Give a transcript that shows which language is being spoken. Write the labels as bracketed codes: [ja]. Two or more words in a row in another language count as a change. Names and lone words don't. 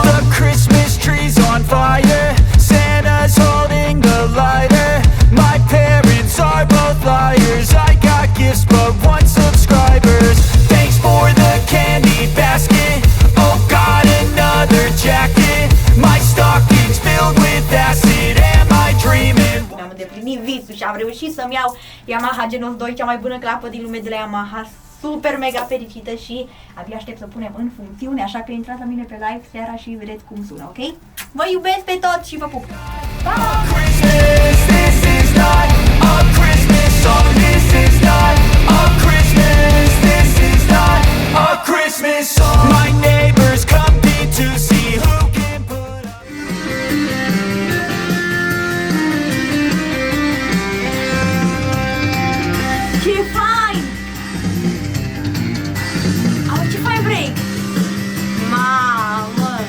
[en] The Christmas tree's on fire, Santa's holding the lighter. My parents are both liars, I got gifts but one subscribers. Thanks for the candy basket, oh got another jacket. My stocking's filled with acid, am I dreaming? [ro] Mi-am îndeplinit visul și am reușit să-mi iau Yamaha Genos 2, cea mai bună clapă din lume de la Yamaha. Super mega fericită și abia aștept să punem în funcțiune, așa că intrați la mine pe live seara și vedeți cum sună, ok? Vă iubesc pe toți și vă pup! Pa! [en] Christmas, this is not a Christmas song, this is not a Christmas, this is not a Christmas song. My neighbors compete to see who can put up. [ro] Ce fain! Au, ce fain break! Mamă!